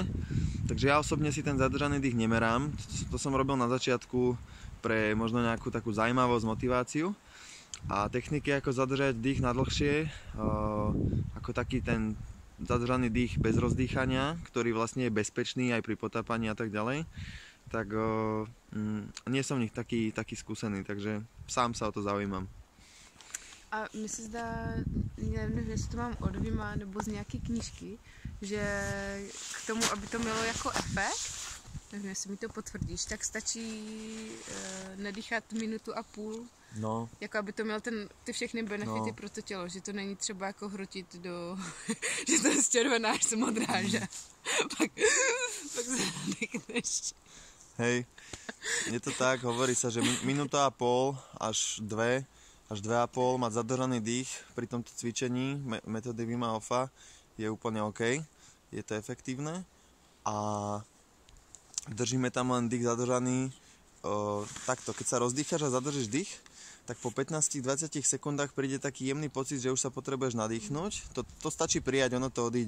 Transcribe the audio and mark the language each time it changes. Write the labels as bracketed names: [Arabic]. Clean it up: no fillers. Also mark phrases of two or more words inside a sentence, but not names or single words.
[Slovak] Takže ja osobne si ten zadržaný dých nemerám, to som robil na začiatku pre možno nejakú takú zaujímavosť, motiváciu a techniky ako zadržať dých na dlhšie, ako taký ten zadržaný dých bez rozdýchania, ktorý vlastne je bezpečný aj pri potápaní a tak ďalej, tak nie som v nich taký skúsený, takže sám sa o to zaujímam. [Czech] A mi se zdá, nevím, jestli to mám od Vima nebo z nějaké knížky, že k tomu, aby to mělo jako efekt, nevím, jestli mi to potvrdíš, tak stačí nedýchat 1,5 minuty. No. Jako aby to měl ty všechny benefity pro to tělo, že to není třeba jako hrotit že to je z červená až modrá, že pak se nadechneš. [Slovak] Hej, je to tak, hovorí sa, že 1,5 minúta až 2 až 2,5 mať zadržaný dých pri tomto cvičení metódy Wima Hofa je úplne OK, je to efektívne a držíme tam len dých zadržaný takto, keď sa rozdýcháš a zadržíš dých, tak po 15-20 sekundách príde taký jemný pocit, že už sa potrebuješ nadýchnuť, to stačí prijať, ono to odíde.